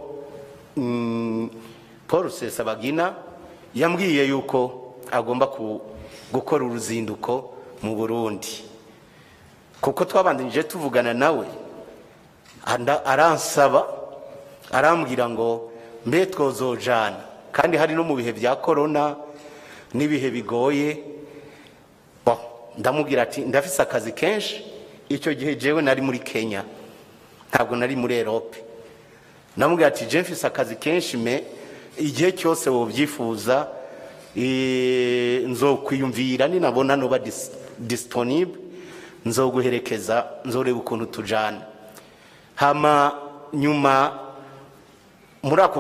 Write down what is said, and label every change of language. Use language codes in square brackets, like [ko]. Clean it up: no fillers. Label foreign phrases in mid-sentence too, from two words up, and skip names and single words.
[rn] Paul Rusesabagina yambwiye yuko agomba gukora uruzinduko mu Burundi kuko twabandinje tuvugana nawe aransaba arambwira ngo mbe twozojana kandi hari no mu bihe bya corona nibihe bigoye ndamubwira ati ndafise akazi kenshi icyo gihe jewe nari muri Kenya ntabwo nari muri Europe namubwira ati je mfise akazi kenshi igihe cyose wobyifuza nzokwiyumvira ninabona no ba disponible nzoguherekeza nzoreba ukuntu tujana hama nyuma muri ako